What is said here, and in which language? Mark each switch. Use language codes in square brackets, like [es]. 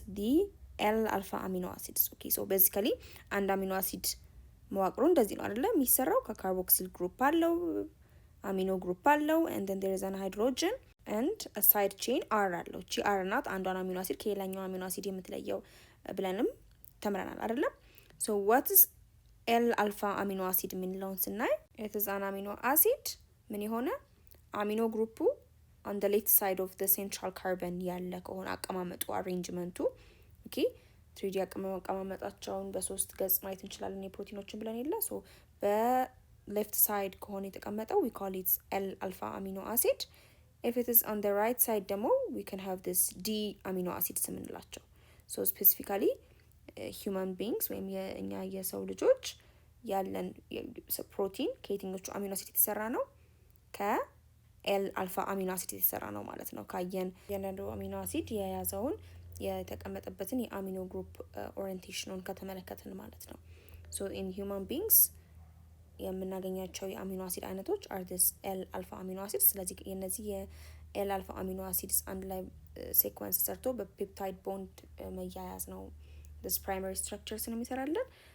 [en] the L-alpha amino acids. [am] okay so basically አንድ አሚኖ አሲድ መዋቅሩ እንደዚህ ነው አይደለ? የሚሰራው ከካርቦክሲል ግሩፕ አለው፣ አሚኖ ግሩፕ አለው [en] and then there is an hydrogen and a side chain [am] R አለው። እቺ R ናት አንዷን አሚኖ አሲድ ከሌላኛው አሚኖ አሲድ የምትለየው ብለንም ተምረናል አይደለ? [en] so what is L-alpha amino acid የምንለውን ስናይ it is an amino acid [am] ምን የሆነ አሚኖ ግሩፑ [en] on the left side of the central carbon [am] ያለ ከሆነ አቀማመጡ አሬንጅመንቱ ኦኬ 3D አቀማመጣቸውን በሶስት ገጽ ማየት እንችላለን የፕሮቲኖችን ብለን የለ ሶ በሌፍት ሳይድ ከሆነ የተቀመጠው [en] we call it L alpha amino acid. If it is on the right side ደግሞ we can have this D amino acids የምንላቸው so specifically human beings [am] ወይም የእኛ የሰው ልጆች ያለን ፕሮቲን ከየትኞቹ አሚኖ አሲድ የተሰራ ነው? ከኤል አልፋ አሚኖ አሲድ የተሰራ ነው ማለት ነው። ካየን ያንዳንዱ አሚኖ አሲድ የያዘውን የተቀመጠበትን የአሚኖ ግሩፕ ኦሪየንቴሽኑን ከተመለከትን ማለት ነው። [en] ሶ ኢን ሂውማን ቢንግስ [am] የምናገኛቸው የአሚኖ አሲድ አይነቶች አር ዲስ ኤል አልፋ አሚኖ አሲድ። ስለዚህ የነዚህ የኤል አልፋ አሚኖ አሲድስ አንድ ላይ ሴኳንስ ሰርቶ በፔፕታይድ ቦንድ መያያዝ ነው ዲስ ፕራይመሪ ስትራክቸርስን የሚሰራለን።